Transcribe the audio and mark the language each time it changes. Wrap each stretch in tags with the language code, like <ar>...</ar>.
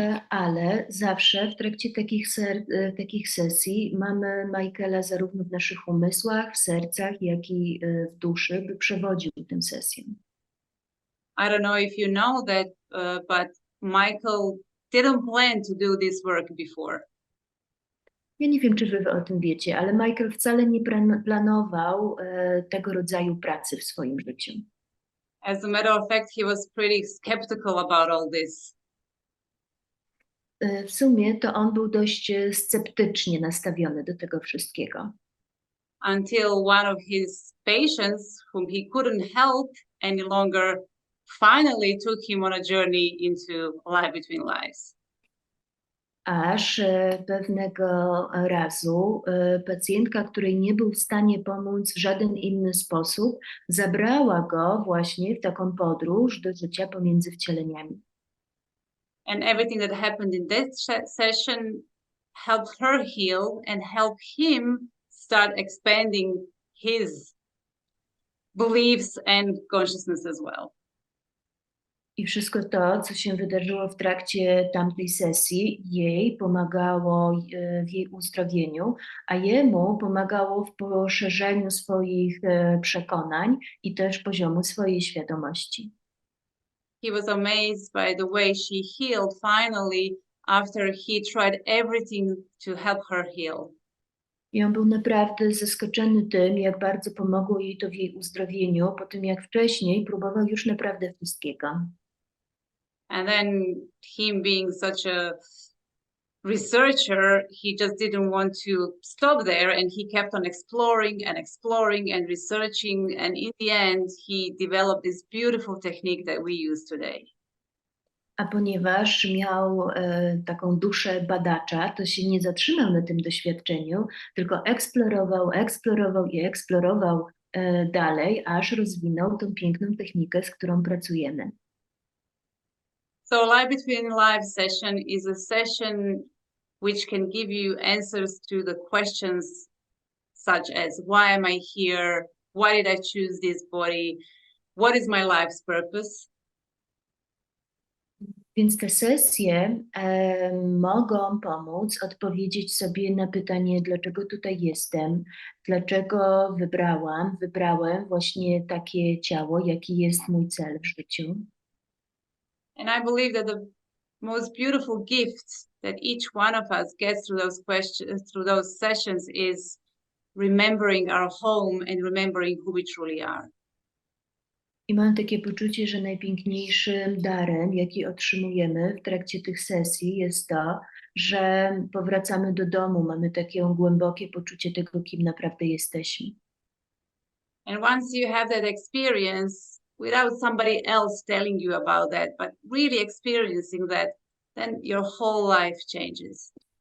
<pl>Ale zawsze w trakcie takich sesji mamy Michaela zarówno w naszych umysłach, w sercach, jak i w duszy, by przewodził tę sesję.</pl> <en>I don't know if you know that, but Michael didn't plan to do this work before.</en> <pl>Ja nie wiem, czy wy o tym wiecie, ale Michael wcale nie planował tego rodzaju pracy w swoim życiu.</pl> <en>As a matter of fact, he was pretty skeptical about all this.</en> <pl>w sumie to on był dość sceptycznie nastawiony do tego wszystkiego.</pl> <en>Until one of his patients, whom he couldn't help any longer, finally took him on a journey into life between lives.</en> <pl>Aż pewnego razu pacjentka, której nie był w stanie pomóc w żaden inny sposób, zabrała go właśnie w taką podróż do życia pomiędzy wcieleniami.</pl> <en>And everything that happened in that session helped her heal and helped him start expanding his beliefs and consciousness as well.</en> <pl>I wszystko to, co się wydarzyło w trakcie tamtej sesji, jej pomagało w jej uzdrowieniu, a jemu pomagało w poszerzeniu swoich przekonań i też poziomu swojej świadomości.</pl> <en>He was amazed by the way she healed finally after he tried everything to help her heal.</en> <pl>I on był naprawdę zaskoczony tym, jak bardzo pomogło jej to w jej uzdrowieniu, po tym jak wcześniej próbował już naprawdę wszystkiego.</pl> <en>And then him being such a researcher, he just didn't want to stop there, and he kept on exploring and exploring and researching, and in the end he developed this beautiful technique that we use today.</en> <pl>A ponieważ miał taką duszę badacza, to się nie zatrzymał na tym doświadczeniu, tylko eksplorował dalej, aż rozwinął tą piękną technikę, z którą pracujemy.</pl> <en>So Life Between Lives session is a session which can give you answers to the questions such as, why am I here? Why did I choose this body? What is my life's purpose?</en> <pl>Więc te sesje mogą pomóc odpowiedzieć sobie na pytanie, dlaczego tutaj jestem, dlaczego wybrałem właśnie takie ciało, jaki jest mój cel w życiu.</pl> <en>And I believe that the most beautiful gift that each one of us gets through those questions, through those sessions, is remembering our home and remembering who we truly are.</en> <pl>I mam takie poczucie, że najpiękniejszym darem, jaki otrzymujemy w trakcie tych sesji, jest to, że powracamy do domu, mamy takie głębokie poczucie tego, kim naprawdę jesteśmy.</pl> <en>And once you have that experience, without somebody else telling you about that, but really experiencing that, then your whole life changes.</en>